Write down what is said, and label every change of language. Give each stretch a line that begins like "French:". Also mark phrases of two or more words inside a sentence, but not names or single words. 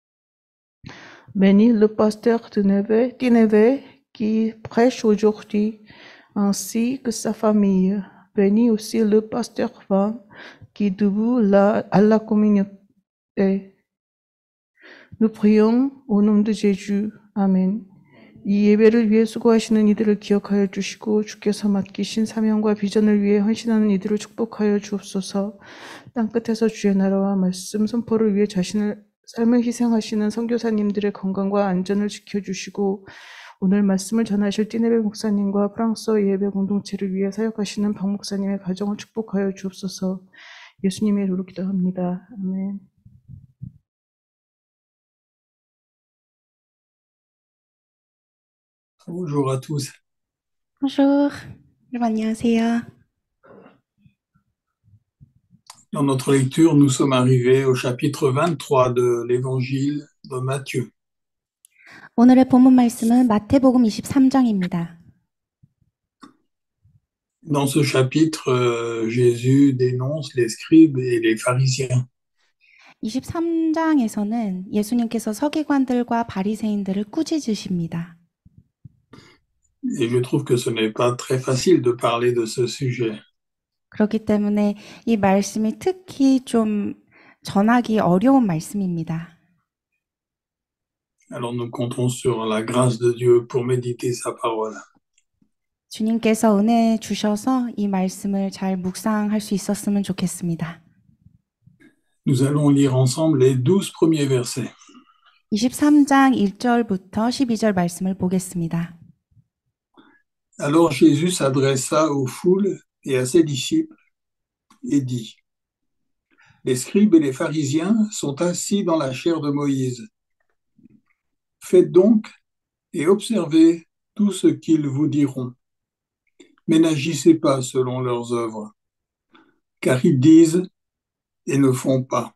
French: Bénis le pasteur Tineve qui prêche aujourd'hui, ainsi que sa famille. Bénis aussi le pasteur Van qui dévoue à la communauté. Nous prions au nom de Jésus. Amen.
Korean: 이 예배를 위해 수고하시는 이들을 기억하여 주시고 주께서 맡기신 사명과 비전을 위해 헌신하는 이들을 축복하여 주옵소서. 땅끝에서 주의 나라와 말씀 선포를 위해 자신을 삶을 희생하시는 선교사님들의 건강과 안전을 지켜주시고 오늘 말씀을 전하실 띠네베 목사님과 프랑스어 예배 공동체를 위해 사역하시는 박 목사님의 가정을 축복하여 주옵소서. 예수님의 이름으로 기도합니다. 아멘.
French: Bonjour à tous. Bonjour.
Korean: 여러분 안녕하세요.
French: Dans notre lecture, nous sommes arrivés au chapitre 23 de l'évangile de Matthieu.
Korean: 오늘의 본문 말씀은 마태복음 23장입니다.
French: Dans ce chapitre, Jésus dénonce les scribes et les pharisiens.
Korean: 23장에서는 예수님께서 서기관들과 바리새인들을 꾸짖으십니다.
French: Et je trouve que ce n'est pas très facile de parler de ce sujet.
Korean: 그렇기 때문에 이 말씀이 특히 좀 전하기 어려운 말씀입니다.
French: Alors nous comptons sur la grâce de Dieu pour méditer sa parole.
Korean: 주님께서 은혜 주셔서 이 말씀을 잘 묵상할 수 있었으면 좋겠습니다.
French: Nous allons lire ensemble les 12 premiers versets.
Korean: 23장 1절부터 12절 말씀을 보겠습니다.
French: Alors Jésus s'adressa aux foules et à ses disciples et dit, les scribes et les pharisiens sont assis dans la chair de Moïse. Faites donc et observez tout ce qu'ils vous diront, mais n'agissez pas selon leurs œuvres, car ils disent et ne font pas.